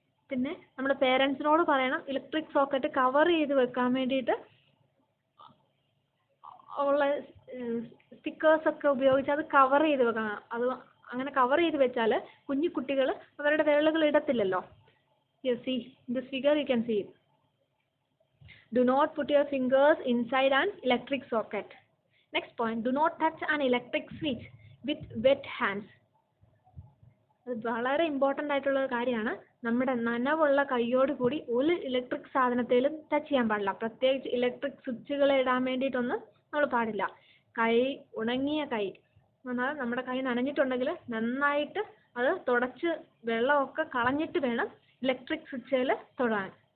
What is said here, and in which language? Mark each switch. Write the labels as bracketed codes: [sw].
[ml] പിന്നെ നമ്മുടെ പേരൻസിനോട് പറയണം ഇലക്ട്രിക് സോക്കറ്റ് കവർ ചെയ്ത് വെക്കാൻ വേണ്ടിയിട്ട് ഉള്ള സ്റ്റിക്കേഴ്സ് ഒക്കെ ഉപയോഗിച്ച് അത് കവർ ചെയ്ത് വെക്കണം. അത് അങ്ങനെ കവർ ചെയ്ത് വെച്ചാൽ കുഞ്ഞു കുട്ടികൾ അവരുടെ വിരലുകൾ ഇടത്തില്ലല്ലോ. [en] You see, in this figure you can see it. Do not put your fingers inside an electric socket. Next point, do not touch an electric switch with wet hands. [ml] അത് വളരെ ഇമ്പോർട്ടൻ്റ് ആയിട്ടുള്ള കാര്യമാണ്. നമ്മുടെ നനവുള്ള കൈയോട് കൂടി ഒരു ഇലക്ട്രിക് സാധനത്തിലും ടച്ച് ചെയ്യാൻ പാടില്ല. പ്രത്യേകിച്ച് ഇലക്ട്രിക് സ്വിച്ചുകൾ ഇടാൻ വേണ്ടിയിട്ടൊന്നും നമ്മൾ പാടില്ല. കൈ, ഉണങ്ങിയ കൈ എന്നാൽ നമ്മുടെ കൈ നനഞ്ഞിട്ടുണ്ടെങ്കിൽ നന്നായിട്ട് അത് തുടച്ച് വെള്ളമൊക്കെ കളഞ്ഞിട്ട് വേണം ഇലക്ട്രിക് സ്വിച്ചുകൾ തൊടാൻ.